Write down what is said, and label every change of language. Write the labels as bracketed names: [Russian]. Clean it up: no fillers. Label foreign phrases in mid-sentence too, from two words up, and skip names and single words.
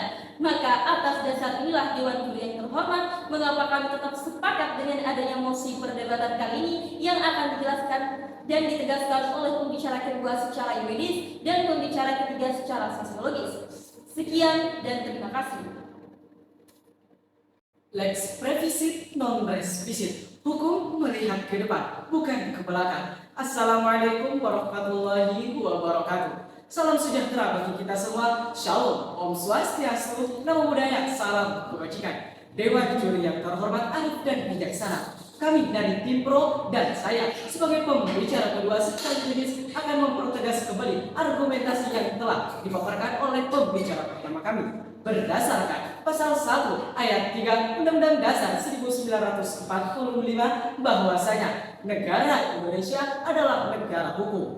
[Indonesian] Maka atas dasar inilah Dewan Juri yang terhormat, mengapa kami tetap sepakat dengan adanya mosi perdebatan kali ini yang akan dijelaskan dan ditegaskan oleh pembicara kedua secara yuridis dan pembicara ketiga secara sosiologis. Sekian dan terima kasih. [Latin] Lex previsit non res visit. [Indonesian] Hukum melihat ke depan, bukan ke belakang. [Arabic] السلام عليكم ورحمة الله وبركاته. [Indonesian] Salam sejahtera bagi kita semua. Shalom, [Sanskrit] Om Swastiastu, [Pali] Namo Buddhaya, [Indonesian] salam kebajikan. Dewan juri yang terhormat, arif dan bijaksana, kami dari tim Pro dan saya sebagai pembicara kedua sekaligus akan mempertegas kembali argumentasi yang telah dipaparkan oleh pembicara pertama kami berdasarkan pasal 1 ayat 3 Undang-Undang Dasar 1945 bahwasanya negara Indonesia adalah negara hukum.